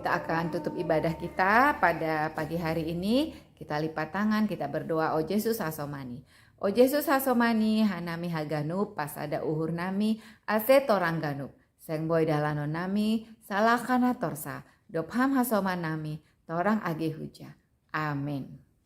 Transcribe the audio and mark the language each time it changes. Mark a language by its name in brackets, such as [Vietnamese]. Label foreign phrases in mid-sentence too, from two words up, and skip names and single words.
[Indonesian] akan tutup ibadah kita pada pagi hari ini. Kita lipat tangan, kita berdoa. [Batak Simalungun] O Yesus hasomani. O Yesus hasomani, hanami haganup, pasada uhur nami, ase torang ganup. Seng boy dalano nami, salah kana torsa. Dopham hasoman nami, torang age huja. Amin.